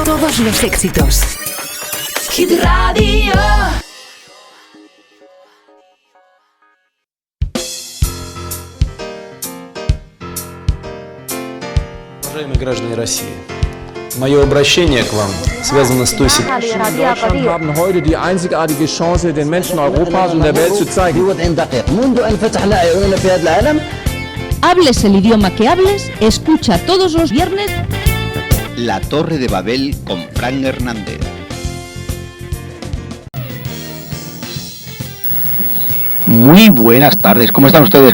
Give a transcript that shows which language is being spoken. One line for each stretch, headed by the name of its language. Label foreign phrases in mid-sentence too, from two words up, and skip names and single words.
Spanish: Todos los éxitos. Hit Radio.
Russian: Уважаемые граждане России, мое обращение к вам связано с той ситуацией.
German: Deutschland haben heute die einzigartige Chance, den Menschen Europas und der Welt zu zeigen.
Spanish: Hables el idioma que hables, escucha todos los viernes La Torre de Babel con Fran Hernández. Muy buenas tardes, ¿cómo están ustedes?